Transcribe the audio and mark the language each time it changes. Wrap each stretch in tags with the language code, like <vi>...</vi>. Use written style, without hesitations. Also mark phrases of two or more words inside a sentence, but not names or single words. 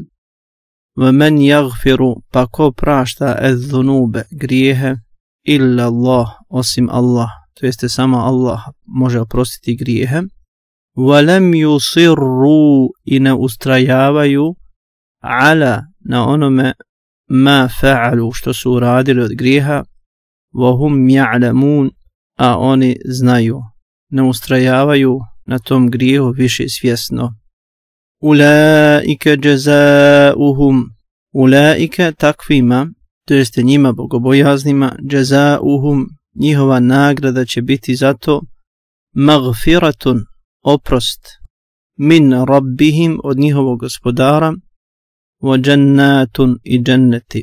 <ar>ومن يغفر,</ar> <bs>pa ko prašta az-dhunube, grijehe,</bs> <ar>إلا الله,</ar> <bs>osim Allah, to jeste samo Allah može oprostiti grijehe.</bs> <ar>ولم يصروا,</ar> <bs>i ne ustrajavaju ala, na onome</bs> <ar>ما فعلوا,</ar> <bs>što su uradili od grijeha.</bs> <ar>وهم يعلمون,</ar> <bs>a oni znaju. Ne ustrajavaju na tom grijehu više svjesno.</bs> <ar>أولئك جزاؤهم,</ar> <bs>ulaika takvima, to jeste njima bogobojaznima, jazauhum, njihova nagrada će biti za to magfiratun, oprost,</bs> <ar>من ربهم,</ar> <bs>od njihovog gospodara,</bs> <ar>وجنات,</ar> <bs>i dženneti.</bs>